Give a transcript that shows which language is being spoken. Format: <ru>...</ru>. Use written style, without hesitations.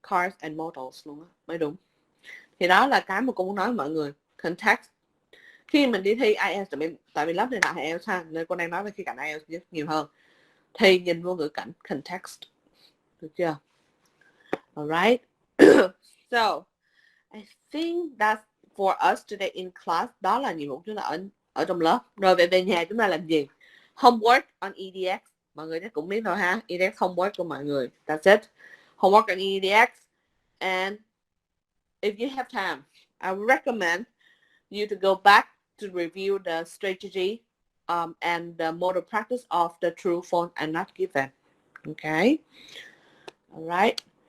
<en>Cars and motors</en> <vi>luôn á. Mới đúng. Thì đó là cái mà cô muốn nói với mọi người. Context. Khi mình đi thi IELTS, tại vì lớp này là IELTS ha, nên cô đang nói về khía cạnh IELTS rất nhiều hơn. Thì nhìn vô ngữ cảnh, context. Được chưa?</vi> <en>Alright. So, I think that's for us today in class.</en> <vi>Đó là nhiệm vụ chúng ta ở trong lớp. Rồi về nhà chúng ta làm gì?</vi> <en>Homework on EDX.</en> <vi>Mọi người chắc cũng biết rồi ha. EDX homework của mọi người.</vi> <en>That's it. Homework on EDX. And if you have time, I would recommend you to go back to review the strategy and the model practice of the true, false, and not given. Okay. All right.</en>